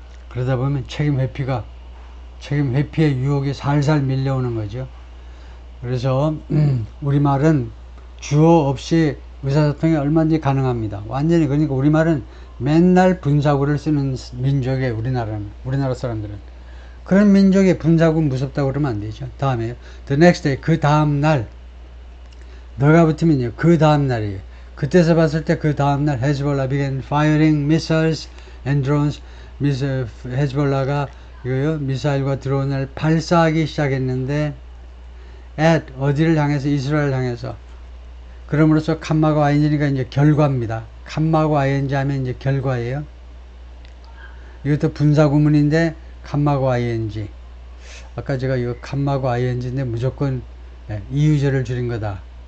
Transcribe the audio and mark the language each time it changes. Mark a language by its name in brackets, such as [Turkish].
[Korean] 그러다 보면 책임 회피의 유혹이 살살 밀려오는 거죠. 그래서 우리말은 주어 없이 의사소통이 얼마든지 가능합니다. 완전히. 그러니까 우리말은 맨날 분사구를 쓰는 민족이에요. 우리나라 사람들은. 그런 민족의 분사구 무섭다고 그러면 안 되죠. 다음에요. The next day, 그 다음날. 너가 붙으면요. 그 다음날이에요. 그때서 봤을 때 그 다음날 [English] Hezbollah began firing missiles and drones. [Korean] 헤즈볼라가 이거요. 미사일과 드론을 발사하기 시작했는데 at 어디를 향해서? 이스라엘 향해서. 그럼으로써 칸마고 ING니까 이제 결과입니다. 칸마고 ING 하면 이제 결과예요. 이것도 분사 구문인데 칸마고 ING. 아까 제가 이거 칸마고 ING인데 무조건 이유절을 줄인 거다.